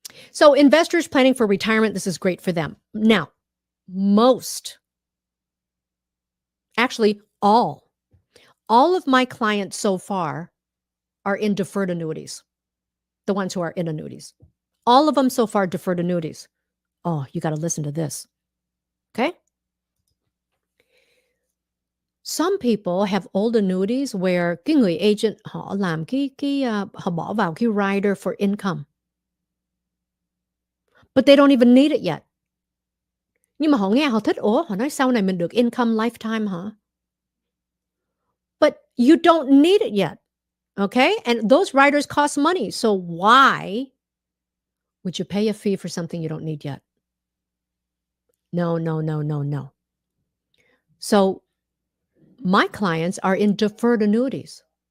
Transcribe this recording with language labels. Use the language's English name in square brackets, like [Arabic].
[English] So investors planning for retirement, this is great for them. Now, actually all of my clients so far are in deferred annuities, the ones who are in annuities. All of them so far deferred annuities. Oh, you got to listen to this. Okay? Some people have old annuities where [Vietnamese] cái người agent họ làm họ bỏ vào cái rider [English] for income. But they don't even need it yet. [Vietnamese] Nhưng mà họ nghe họ thích, họ nói sau này mình được income lifetime hả? [English] But you don't need it yet. Okay? And those riders cost money. So why would you pay a fee for something you don't need yet? No, no, no, no, no. So my clients are in deferred annuities.